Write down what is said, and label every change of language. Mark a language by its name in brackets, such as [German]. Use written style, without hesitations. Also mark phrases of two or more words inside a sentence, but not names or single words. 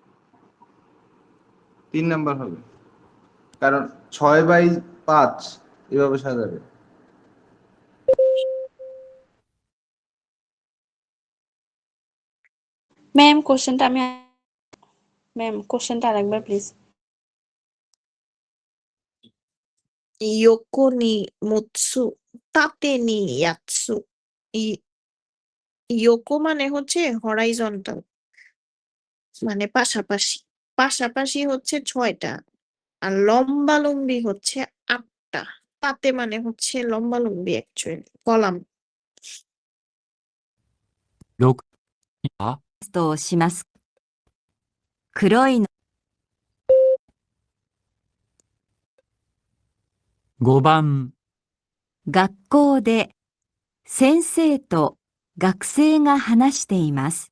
[Bangla] 3 নাম্বার হবে। কারণ 6/5 এভাবে সাজাবে। ম্যাম কোশ্চেনটা আরেকবার প্লিজ। [Japanese] 横に6つ、縦に8 つ。 [Bangla] ইয়োকো মানে হচ্ছে হরাইজন্টাল মানে পাশাপাশি। পাশাপাশি হচ্ছে 6টা আর লম্বালম্বি হচ্ছে 8টা। তাতে মানে হচ্ছে লম্বালম্বি [English] actually column. [Japanese] 6、あ、とします。黒いの 5番、学校で先生と学生が話しています。